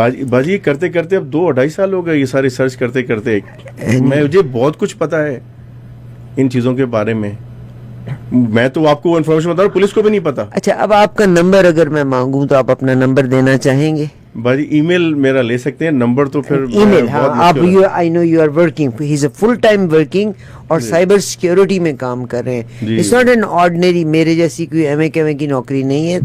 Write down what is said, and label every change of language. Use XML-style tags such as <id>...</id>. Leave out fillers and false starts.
<ur>باجی کرتے کرتے اب 2-2.5 سال ہو گئے یہ ساری سرچ کرتے کرتے, مجھے بہت کچھ پتا ہے ان چیزوں کے بارے میں. میں تو آپ کو انفارمیشن بتا رہا ہوں, پولیس کو بھی نہیں پتا. اچھا اب آپ کا نمبر اگر میں مانگوں تو آپ اپنا نمبر دینا چاہیں گے؟ باجی ای میل میرا لے سکتے ہیں, نمبر تو پھر ای میل. ہاں آپ,</ur> <en>I know you are working, he is a full time working</en> <ur>اور سائبر سیکیورٹی میں کام کر رہے ہیں.</ur> <en>It's not an ordinary,</en> <ur>میرے جیسی کوئی ایم اے کی نوکری نہیں ہے.</ur>